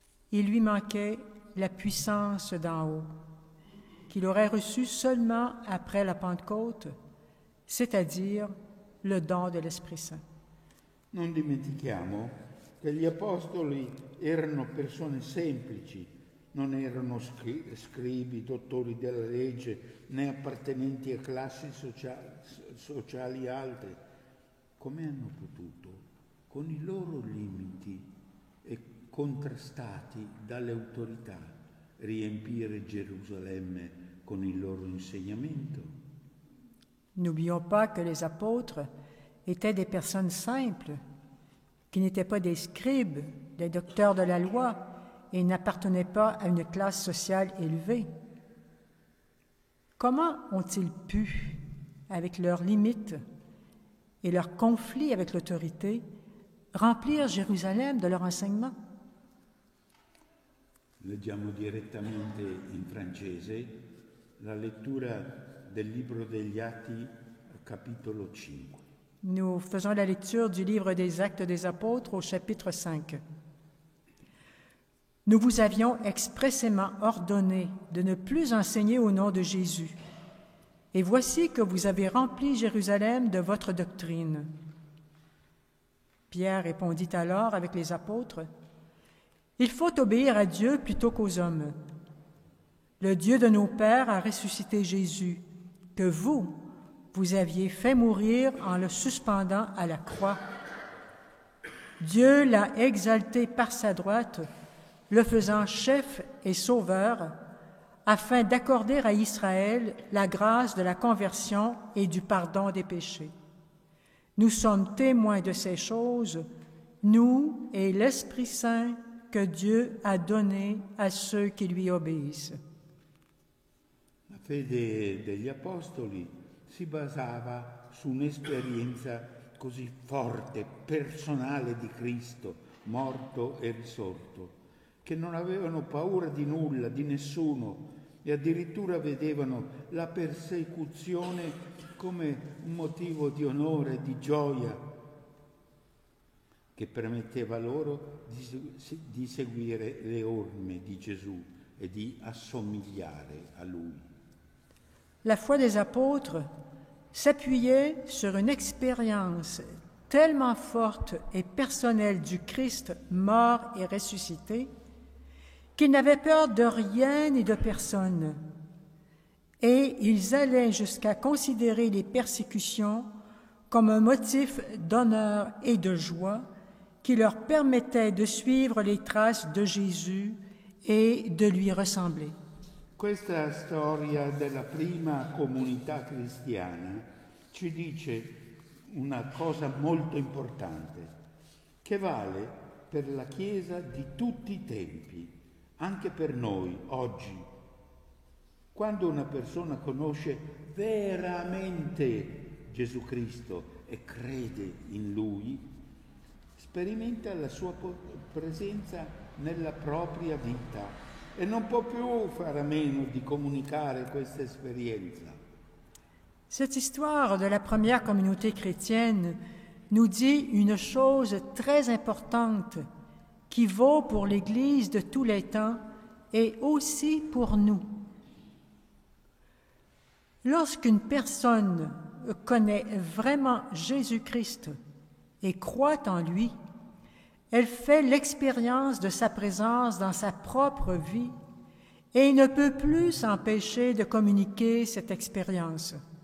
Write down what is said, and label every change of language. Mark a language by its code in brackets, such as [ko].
[fr] Il lui manquait la puissance d'en haut, qu'il aurait reçue seulement après la Pentecôte, c'est-à-dire le don de l'Esprit Saint. [it] Non dimentichiamo che gli apostoli erano persone semplici, non erano scribi, dottori della legge, né appartenenti a classi sociali alte. Come hanno potuto, con i loro limiti e contrastati dalle autorità, riempire Gerusalemme con il loro insegnamento? [fr] N'oublions pas que les apôtres étaient des personnes simples, qui n'étaient pas des scribes, des docteurs de la loi, et n'appartenaient pas à une classe sociale élevée. Comment ont-ils pu, avec leurs limites et leurs conflits avec l'autorité, remplir Jérusalem de leur enseignement? [it] Leggiamo direttamente in francese la lettura del libro degli Atti, capitolo 5. [fr] Nous faisons la lecture du livre des Actes des Apôtres au chapitre 5. Nous vous avions expressément ordonné de ne plus enseigner au nom de Jésus. Et voici que vous avez rempli Jérusalem de votre doctrine. Pierre répondit alors avec les apôtres, « Il faut obéir à Dieu plutôt qu'aux hommes. Le Dieu de nos pères a ressuscité Jésus, que vous aviez fait mourir en le suspendant à la croix. Dieu l'a exalté par sa droite, le faisant chef et sauveur, afin d'accorder à Israël la grâce de la conversion et du pardon des péchés. Nous sommes témoins de ces choses, nous et l'Esprit Saint que Dieu a donné à ceux qui lui obéissent. » [it] La fede degli apostoli si basava su un'esperienza così forte, personale di Cristo, morto e risorto, che non avevano paura di nulla, di nessuno, e addirittura vedevano la persecuzione come un motivo di onore e di gioia che permetteva loro di seguire le orme di Gesù e di assomigliare a Lui. [fr] La foi des apôtres s'appuyait sur une expérience tellement forte et personnelle du Christ mort et ressuscité qu'ils n'avaient peur de rien ni de personne. Et ils allaient jusqu'à considérer les persécutions comme un motif d'honneur et de joie qui leur permettait de suivre les traces de Jésus et de lui ressembler. [it] Questa storia della prima comunità cristiana ci dice una cosa molto importante, che vale per la Chiesa di tutti i tempi, anche per noi oggi. Quando una persona conosce veramente Gesù Cristo e crede in Lui, sperimenta la sua presenza nella propria vita e non può più fare a meno di comunicare questa esperienza. [fr] Cette histoire de la première communauté chrétienne nous dit une chose très importante qui vaut pour l'Église de tous les temps et aussi pour nous. Lorsqu'une personne connaît vraiment Jésus-Christ et croit en lui, elle fait l'expérience de sa présence dans sa propre vie et ne peut plus s'empêcher de communiquer cette expérience.